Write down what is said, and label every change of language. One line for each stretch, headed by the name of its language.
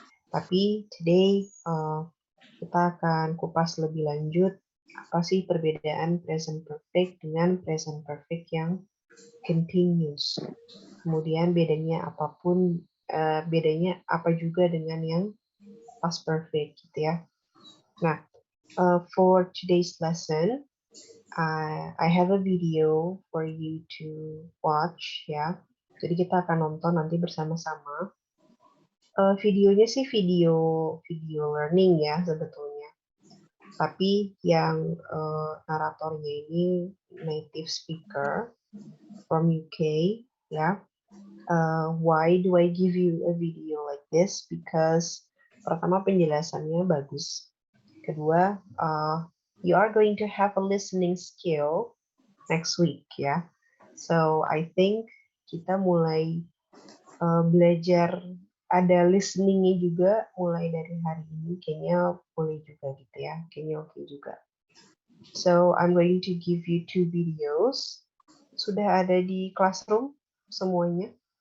Indonesian: Tapi today kita akan kupas lebih lanjut apa sih perbedaan present perfect dengan present perfect yang continuous. Kemudian bedanya bedanya apa juga dengan yang past perfect gitu ya.
English: Nah, for today's lesson, I have a video for you to watch ya.
Indonesian: Jadi kita akan nonton nanti bersama-sama. Videonya sih video learning ya sebetulnya. Tapi yang naratornya ini
English: native speaker from UK
Indonesian: ya.
English: Why do I give you a video like this?
Indonesian: Because pertama penjelasannya bagus.
English: Kedua, you are going to have a listening skill next week ya. So I think
Indonesian: kita mulai belajar ada listeningnya juga mulai dari hari ini, kayaknya boleh juga gitu ya, kayaknya oke juga.
English: So I'm going to give you 2 videos.
Indonesian: Sudah ada di classroom semuanya.